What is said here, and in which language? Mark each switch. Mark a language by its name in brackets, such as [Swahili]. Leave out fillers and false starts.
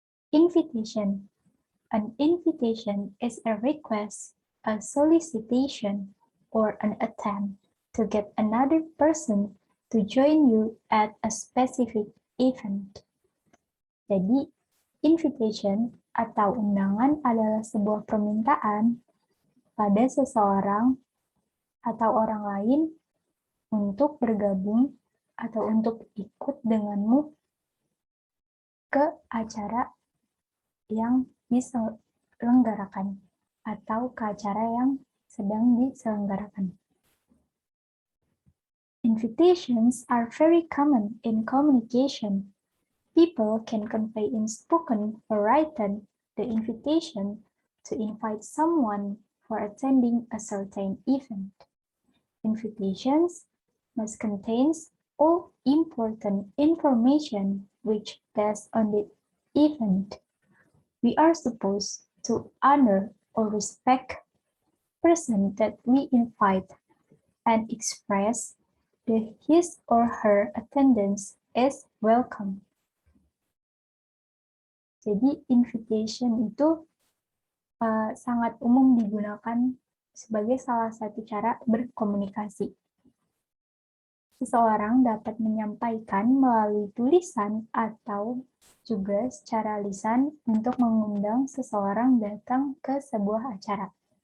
[English] Invitation. An invitation is a request, a solicitation, or an attempt to get another person to join you at a specific event. [Indonesian] Jadi, invitation atau undangan adalah sebuah permintaan pada seseorang atau orang lain untuk bergabung atau untuk ikut denganmu ke acara yang diselenggarakan atau ke acara yang sedang diselenggarakan. [English] Invitations are very common in communication. People can convey in spoken or written the invitation to invite someone for attending a certain event. Invitations must contain all important information which based on the event. We are supposed to honor or respect the person that we invite and express that his or her attendance is welcome. [Indonesian] Jadi invitation itu sangat umum digunakan sebagai salah satu cara berkomunikasi. Seseorang dapat menyampaikan melalui tulisan atau juga secara lisan untuk mengundang seseorang datang ke sebuah acara.